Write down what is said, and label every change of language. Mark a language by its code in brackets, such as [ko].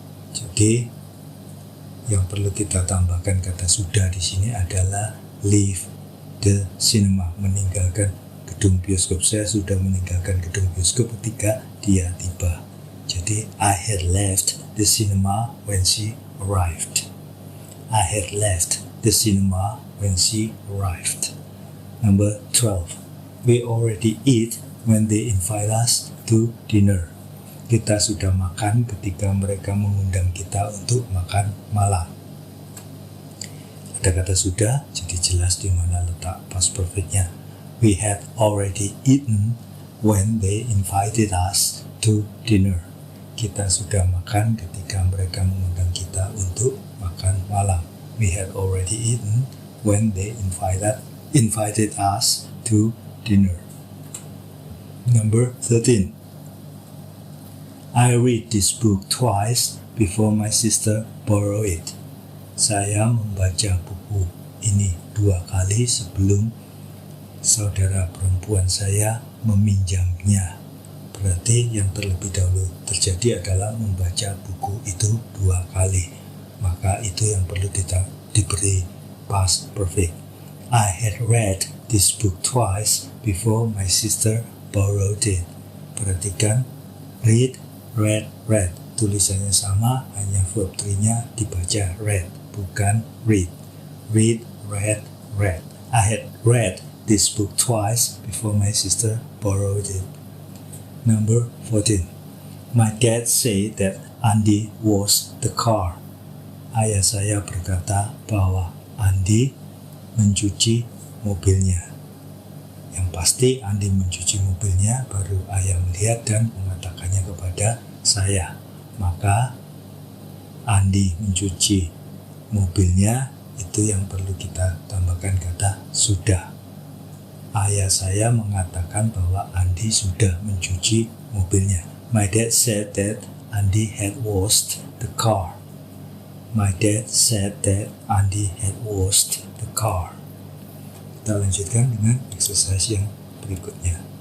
[id] Jadi yang perlu kita tambahkan kata sudah di sini adalah [en] leave the cinema, [id] meninggalkan gedung bioskop. Saya sudah meninggalkan gedung bioskop ketika dia tiba. [en] Jadi I had left the cinema when she arrived. I had left the cinema when she arrived. Number 12. We already eat when they invite us to dinner. [id] Kita sudah makan ketika mereka mengundang kita untuk makan malam. Ada kata sudah, jadi jelas di mana letak past perfectnya. [en] We had already eaten when they invited us to dinner. [id] Kita sudah makan ketika mereka mengundang kita untuk makan malam. [en] We had already eaten when they invited us to dinner. Number 13. I read this book twice before my sister borrow it. [id] Saya membaca buku ini 2 kali sebelum saudara perempuan saya meminjamnya. Berarti yang terlebih dahulu terjadi adalah membaca buku itu 2 kali. Maka itu yang perlu diberi past perfect. [en] I had read this book twice before my sister borrowed it. [id] Perhatikan, read, read. Tulisannya sama, hanya verb 3-nya dibaca read, bukan read. Read, read. [en] I had read this book twice before my sister borrowed it. Number 14. My dad said that Andy washed the car. [id] Ayah saya berkata bahwa Andy mencuci mobilnya. Yang pasti Andy mencuci mobilnya, baru ayah melihat dan mengatakannya kepada saya. Maka Andy mencuci mobilnya, itu yang perlu kita tambahkan kata sudah. Ayah saya mengatakan bahwa Andy sudah mencuci mobilnya. [en] My dad said that Andy had washed the car. My dad said that Andy had washed the car. [id] Kita lanjutkan dengan exercise yang berikutnya.